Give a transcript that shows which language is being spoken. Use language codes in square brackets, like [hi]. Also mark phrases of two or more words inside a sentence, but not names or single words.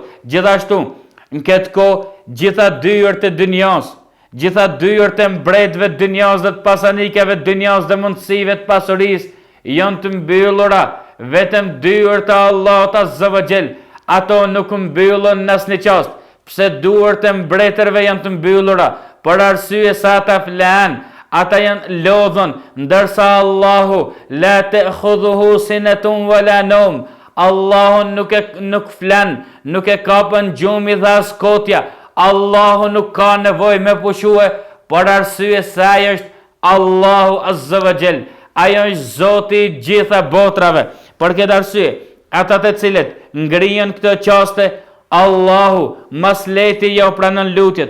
[sq] Gjithashtu, në këtë kohë, gjitha dyert e dynjas, gjitha dyert e mbretëve të dynjas dhe të pasanikeve të dynjas dhe mundësive të pasuris, janë të mbyllura, vetëm dyert e Allahut [ar] عز وجل, [sq] ato nuk mbyllën në asnjë qast. Pse duart e mbretërve janë të mbyllura? Për arsye sa ata flan, ata janë lodhën, ndërsa Allahu [ar] لا تأخذه سنة ولا نوم. [sq] Allahu nuk flan, nuk e kapën gjumi dhe as kotja. Allahu nuk ka nevojë me pushue, për arsye se ai është Allahu [ar] عز وجل. [sq] Ai është Zoti i gjitha botrave. Për këtë arsye, ata të cilët ngrihen këtë qaste, Allahu mas leti jo pranon lutjet.